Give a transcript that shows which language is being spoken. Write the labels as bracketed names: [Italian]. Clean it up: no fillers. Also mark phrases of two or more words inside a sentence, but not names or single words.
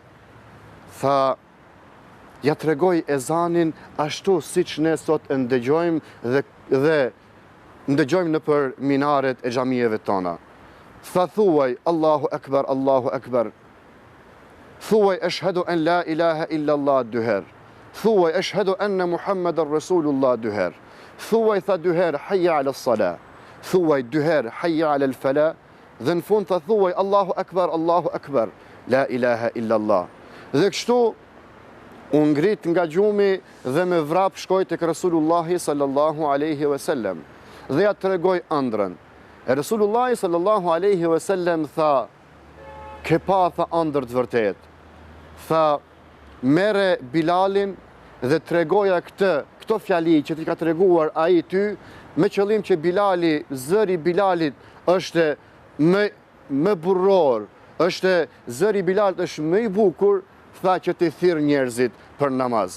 [Albanian] Tha, ja tregoj ezanin ashtu siç ne sot e ndëgjojmë dhe ndëgjojmë në për minaret e xhamieve tona. Tha, thuaj, [Arabic] الله أكبر، الله أكبر. [Albanian] Thuaj, [Arabic] أشهد أن لا إله إلا الله [Albanian] 2 herë. Thuaj, [Arabic] أشهد أن محمدا رسول الله [Albanian] 2 herë. Thuaj, tha 2 herë, [Arabic] حي على الصلاة. [Albanian] Thuaj 2 herë, [Arabic] حي على الفلاح. [Albanian] Dhe në fund tha thuaj, [Arabic] الله أكبر، الله أكبر، لا إله إلا الله. [Albanian] Dhe kështu, u ngrit nga gjumi dhe me vrap shkoj tek Rasulullahi [Arabic] صلى الله عليه وسلم. [Albanian] Dhe ja tregoj ëndrën. E Rasulullahi [Arabic] صلى الله عليه وسلم [Albanian] tha, ke pa tha ëndër të vërtet. Tha, mere Bilalin dhe tregoja këto fjali që ti ka treguar ai ty, me qëllim që Bilali, zëri Bilalit është më burror, zëri Bilalit është më i bukur, tha që ti thirr njerëzit për namaz.